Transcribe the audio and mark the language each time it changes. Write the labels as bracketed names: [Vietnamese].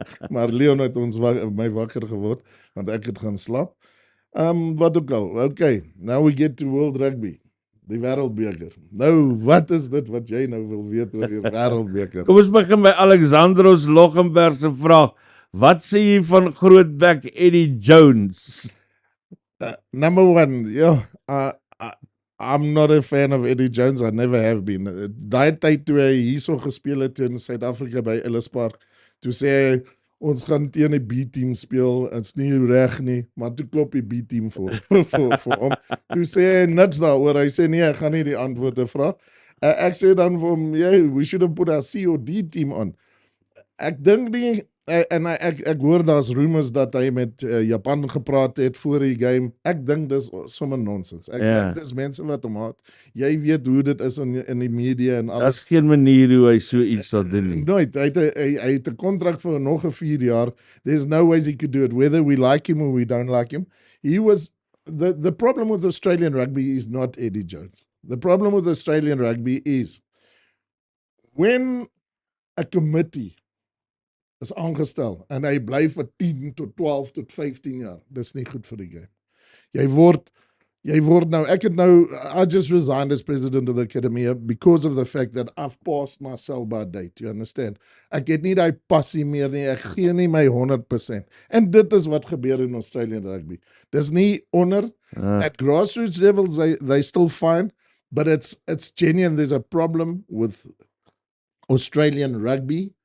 [Afrikaans] Maar Leon het my wakker geword, want ek het gaan slaap. Wat ook al. [English] Okay, now we get to World Rugby. [Afrikaans] Die wêreldbeker. Nou, wat is dit wat jy nou wil weet oor die wêreldbeker? Kom ons begin by Alexandros Loggenberg se vraag. Wat sê jy van grootbek Eddie Jones? [English] Number one, I'm not a fan of Eddie Jones. I never have been. [Afrikaans] Daai tyd toe hy hierso gespeel het in Suid-Afrika by Ellis Park, toe sê hy, ons gaan teen die B-team speel, is nie reg nie, maar toe klop die B-team vir hom. Toe sê hy niks daaroor, hy sê nee, ek gaan nie die antwoorde vra. Ek sê dan vir hom, [English] we should have put our C or D team on. [Afrikaans] Ek dink nie, en ek hoor daar's rumors dat hy met Japan gepraat het voor die game. Ek dink dis sommer nonsens. Ek dink dis mense wat hom haat. Jy weet hoe dit is in die media en alles. Daar's geen manier hoe hy so iets sal doen nie. Nooit. Hy het 'n kontrak vir nog 'n 4 jaar. [English] There's no ways he could do it, whether we like him or we don't like him. He was the problem with Australian rugby is not Eddie Jones. The problem with Australian rugby is when a committee is [Afrikaans] aangestel en hy bly vir 10 tot 12 tot 15 jaar. Dis nie goed vir die game. Jy word nou, [English] I just resigned as president of the academy because of the fact that I've passed my sell-by date, you understand? [Afrikaans] Ek het nie die passie meer nie, ek gee nie my 100%. En dit is wat gebeur in Australian rugby. Dis nie onder, [English] at grassroots levels, they still fine, but it's genuine, there's a problem with Australian rugby.